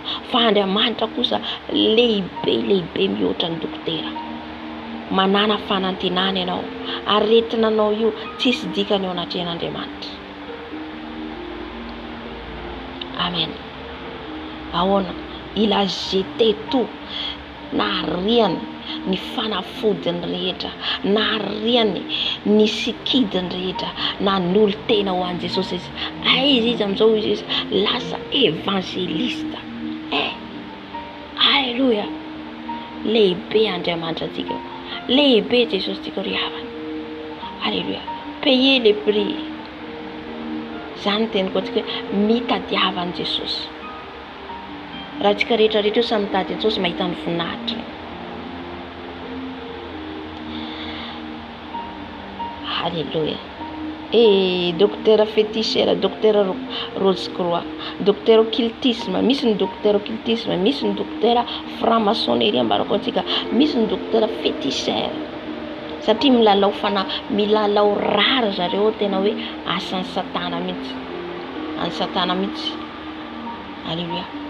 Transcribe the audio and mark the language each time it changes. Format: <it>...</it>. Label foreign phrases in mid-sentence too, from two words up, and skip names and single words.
<mg>Fa Andriamanitra kosa lehibe mihoatra ny dokotera. Manana fanantenana ianao, aretinanao io tsisy dikany ao anatrehan'Andriamanitra. Amen.</mg> <fr>Ahoana il a jeté tout,</fr> <mg>na ariany ny fanafodiny rehetra, na ariany ny sikidiny rehetra, na nolo tena ho an'i Jesosy izy. Izy amin'izao izy lasa evangelista. Alléluia. Lehibe Andriamanitra tsika, lehibe Jesosy tsika ry havana.</mg> <fr>Alléluia. Payer le prix.</fr> <mg>Zany teny koa tsika mitadiava an'i Jesosy. Raha tsika rehetrarehetra io samy mitady Jesosy mahita ny voninahitra. Alléluia.</mg> <fr>Docteur féticheur, docteur Rose Croix, docteur occultisme,</fr> <mg>misy ny</mg> <fr>docteur occultisme,</fr> <mg>misy ny</mg> <fr>docteur franc-maçonnerie</fr> <mg>ambarako antsika, misy ny</mg> <fr>docteur féticheur.</fr> <mg>Satria milalao rara zareo tena hoe asan'ny Satana mihitsy. Any Satana mihitsy. Alléluia.</mg>